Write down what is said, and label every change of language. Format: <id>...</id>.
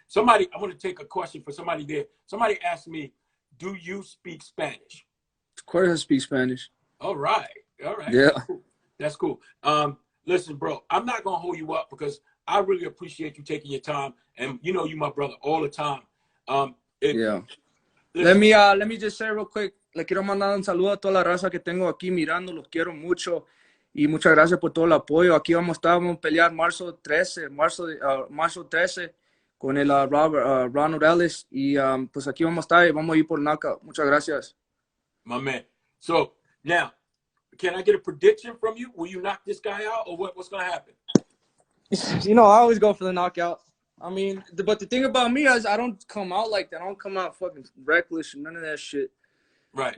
<en>I want to take a question for somebody there. Somebody asked me, do you speak Spanish? Of course I speak Spanish. All right. Yeah. That's cool. Listen, bro, I'm not going to hold you up because I really appreciate you taking your time. And you know, you my brother all the time. Let me just say real quick.</en> <es>Le quiero mandar un saludo a toda la raza que tengo aquí mirando. Los quiero mucho. Y muchas gracias por todo el apoyo. Aquí vamos a pelear marzo 13 con el Ronald Ellis. Y pues aquí vamos a estar y vamos a ir por knockout. Muchas gracias.</es> <en>My man. So, now, can I get a prediction from you? Will you knock this guy out or what's going to happen? You know, I always go for the knockout. I mean, but the thing about me is I don't come out like that. I don't come out fucking reckless and none of that shit. Right.</en>